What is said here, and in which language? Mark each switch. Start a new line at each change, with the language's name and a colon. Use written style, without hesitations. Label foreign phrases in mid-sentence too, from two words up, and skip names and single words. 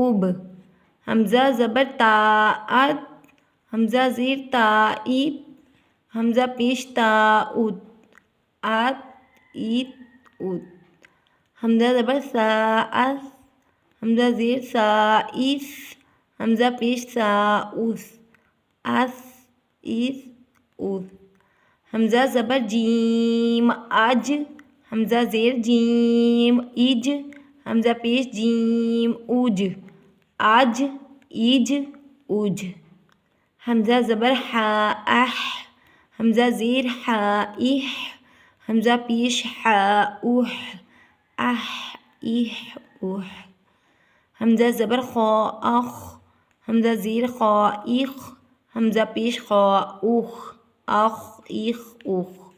Brahui: حمزہ زبر تا اد، حمزہ زیر تا عید، حمزہ پیش تا اود، آت عید اود. حمزہ زبر سا اس، حمزہ زیر سا ایس، حمزہ پیش سا اوس، اس ایس اوس. حمزہ زبر جیم اج، حمزہ زیر جیم ایج، حمزہ پیش جیم اوج، آج ایج اوج. حمزہ زبر حا اح، حمزہ زیر حا اح، حمزہ پیش حا اوح، اح ایح اوح. حمزہ زبر خا اخ، حمزہ زیر خا ایخ، حمزہ پیش خا اوخ، اخ ایخ اوخ.